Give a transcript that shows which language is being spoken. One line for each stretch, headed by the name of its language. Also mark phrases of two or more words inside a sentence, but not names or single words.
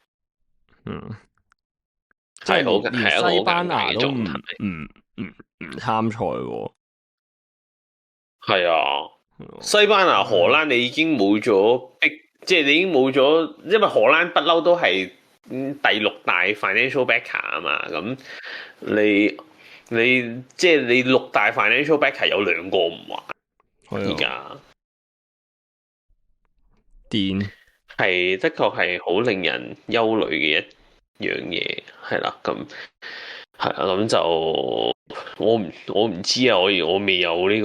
Cantonese: 即係好連西班牙都唔參賽喎。係啊，西班牙、荷蘭你已經冇咗即係你已經冇咗，因為荷蘭不嬲都係第六大
English: financial backer
Cantonese: 啊嘛。咁你即係你六大
English: financial backer
Cantonese: 有兩個唔玩，而家癲係的確係好令人憂慮嘅一樣嘢，係啦。咁係啊，咁就我唔知啊，我未有呢個。